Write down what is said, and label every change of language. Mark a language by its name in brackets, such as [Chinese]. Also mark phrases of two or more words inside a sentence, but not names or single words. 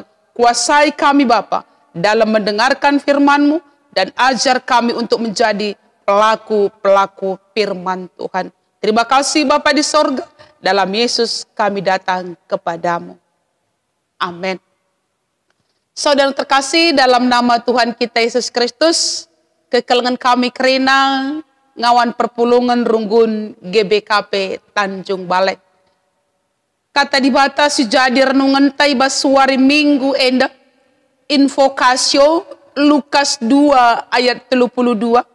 [Indonesian] Kuasai kami Bapa dalam mendengarkan firman-Mu, dan ajar kami untuk menjadi pelaku-pelaku firman Tuhan. Terima kasih Bapa di sorga, dalam Yesus kami datang kepadamu. Amin. Saudara terkasih dalam nama Tuhan kita Yesus Kristus, [Batak Karo] kekelengan kami kerina ngawan perpulungan runggun GBKP Tanjung Balai. Kata dibata si jadi renungan taiba suari minggu enda, invokasio Lukas 2 ayat 32.